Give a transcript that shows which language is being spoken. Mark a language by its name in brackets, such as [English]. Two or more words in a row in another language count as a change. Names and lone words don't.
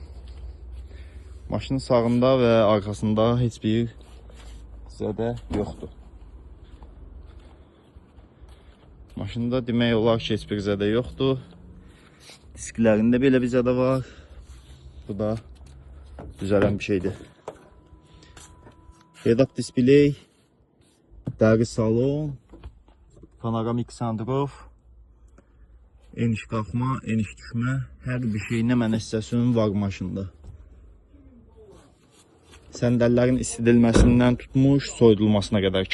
[Azerbaijani] Maşının sağında və arxasında heç bir zədə yoxdur. Maşında demək olar ki, heç bir zədə yoxdur. Disklərində belə bir zədə var. Bu da düzələn bir şeydir. [English] Head-up display, [Azerbaijani] dəri salon, [English] panoramik sunroof, [Azerbaijani] eniş qalxma, eniş düşmə, hər bir şey nə mənə istəsin var maşında. Səndəllərin istidilməsindən tutmuş, soyudulmasına qədər.